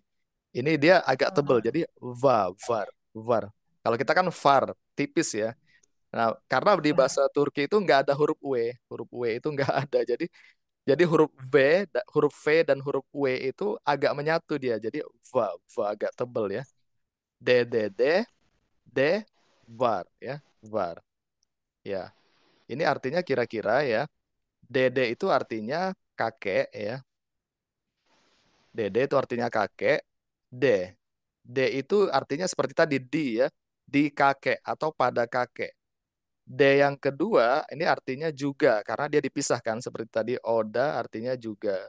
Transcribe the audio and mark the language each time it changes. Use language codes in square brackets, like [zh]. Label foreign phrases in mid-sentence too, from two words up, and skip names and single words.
[id] Ini dia agak tebel, jadi var, var. Kalau kita kan var, tipis ya. Nah, karena di bahasa Turki itu nggak ada huruf W itu nggak ada. Jadi huruf V dan huruf W itu agak menyatu dia. Jadi va agak tebel ya. D, D, D, D, var ya, var. Ya, ini artinya kira-kira ya. Dede itu artinya kakek ya. Dede itu artinya kakek. D. D itu artinya seperti tadi di ya. Di kakek atau pada kakek. D yang kedua ini artinya juga karena dia dipisahkan seperti tadi Oda artinya juga.